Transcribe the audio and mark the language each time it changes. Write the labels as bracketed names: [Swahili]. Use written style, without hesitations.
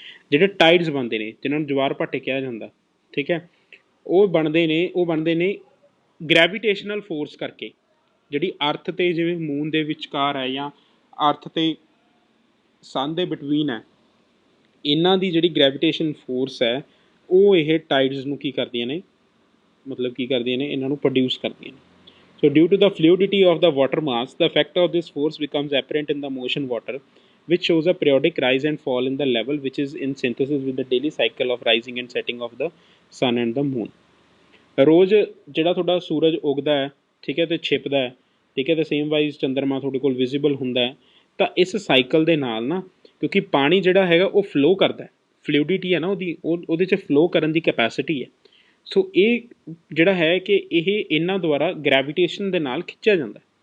[Punjabi] ਜਿਹੜੇ ਟਾਈਡਸ ਬਣਦੇ ਨੇ ਜਿਨ੍ਹਾਂ ਨੂੰ ਜਵਾਰ ਭਾਟੇ ਕਿਹਾ ਜਾਂਦਾ, ਠੀਕ ਹੈ, ਉਹ ਬਣਦੇ ਨੇ ਗ੍ਰੈਵੀਟੇਸ਼ਨਲ ਫੋਰਸ ਕਰਕੇ, ਜਿਹੜੀ ਅਰਥ ਤੇ ਜਿਵੇਂ ਮੂਨ ਦੇ ਵਿਚਕਾਰ ਹੈ ਜਾਂ ਅਰਥ ਤੇ ਸਨ ਦੇ ਬਿਟਵੀਨ ਹੈ, ਇਹਨਾਂ ਦੀ ਜਿਹੜੀ ਗ੍ਰੈਵੀਟੇਸ਼ਨ ਫੋਰਸ ਹੈ ਉਹ ਇਹ ਟਾਈਡਸ ਨੂੰ ਕੀ ਕਰਦੀਆਂ ਨੇ, ਮਤਲਬ ਕੀ ਕਰਦੀਆਂ ਨੇ, ਇਹਨਾਂ ਨੂੰ ਪ੍ਰੋਡਿਊਸ ਕਰਦੀਆਂ ਨੇ। [English] So due to the fluidity of the water mass, the effect of this force becomes apparent in the motion water, which shows a periodic rise and fall in the level, which is in synthesis with the daily cycle of rising and setting of the sun and the moon। [Punjabi] ਰੋਜ਼ ਜਿਹੜਾ ਤੁਹਾਡਾ ਸੂਰਜ ਉਗਦਾ ਹੈ, ਠੀਕ ਹੈ, ਤੇ ਛਿਪਦਾ ਹੈ, ਠੀਕ ਹੈ, ਤੇ ਸੇਮ ਵਾਈਜ਼ ਚੰਦਰਮਾ ਤੁਹਾਡੇ ਕੋਲ ਵਿਜ਼ੀਬਲ ਹੁੰਦਾ ਹੈ, ਤਾਂ ਇਸ ਸਾਈਕਲ ਦੇ ਨਾਲ ਨਾ ਕਿਉਂਕਿ ਪਾਣੀ ਜਿਹੜਾ ਹੈਗਾ ਉਹ ਫਲੋ ਕਰਦਾ, ਫਲੂਇਡਿਟੀ ਹੈ ਨਾ ਉਹਦੀ, ਉਹਦੇ 'ਚ ਫਲੋ ਕਰਨ ਦੀ ਕੈਪੈਸਿਟੀ ਹੈ। ਸੋ ਇਹ ਜਿਹੜਾ ਹੈ ਕਿ ਇਹ ਇਹਨਾਂ ਦੁਆਰਾ ਗ੍ਰੈਵੀਟੇਸ਼ਨ ਦੇ ਨਾਲ ਖਿੱਚਿਆ ਜਾਂਦਾ।